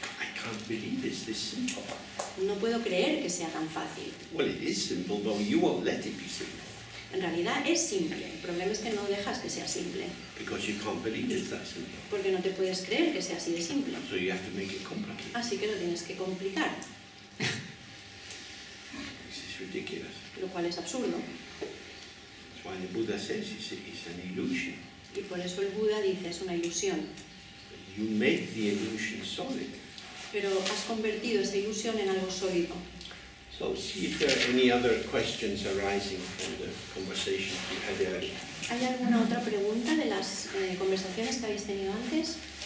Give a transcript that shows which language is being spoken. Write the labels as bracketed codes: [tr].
[en] I can't believe it's this simple. [es] No puedo creer que sea tan fácil. [en] Well, it is simple, but you won't let it be simple [es] En realidad es simple, el problema es que no dejas que sea simple, [en] because you can't believe it's that simple. [es] porque no te puedes creer que sea así de simple. [en] So you have to make it complicated. [es] Así que lo tienes que complicar, [en] This is ridiculous. [es] lo cual es absurdo. [en] That's why the Buddha says it's an illusion. [es] Y por eso el Buda dice, es una ilusión. [en] You make the illusion solid. [es] Pero has convertido esa ilusión en algo sólido. [en] So see if there are any other questions arising from the conversations we had earlier. [es] ¿Hay alguna otra pregunta de las conversaciones que habéis tenido antes?